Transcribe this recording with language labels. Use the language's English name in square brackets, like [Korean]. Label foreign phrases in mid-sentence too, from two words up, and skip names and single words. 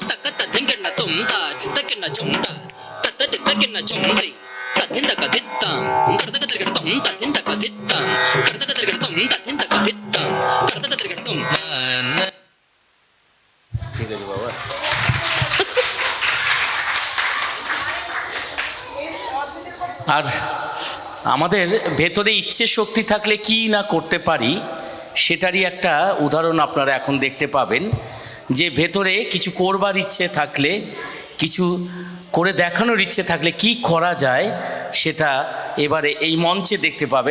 [Bangla] ta dingin na tum ta takin na chum ta ta takin na chum ri ta dinda ka dittam karda ka dirga tum ta dinda ka dittam karda ka dirga tum ta dinda ka dittam karda ka dirga tum ঠিক আছে বাবা। আর আমাদের ভেতরে ইচ্ছে শক্তি থাকলে কি না করতে পারি সেটারই একটা উদাহরণ আপনারা এখন দেখতে পাবেন, যে ভেতরে কিছু করবার ইচ্ছে থাকলে, কিছু করে দেখানোর ইচ্ছে থাকলে কি করা যায় সেটা এবারে এই মঞ্চে দেখতে পাবেন।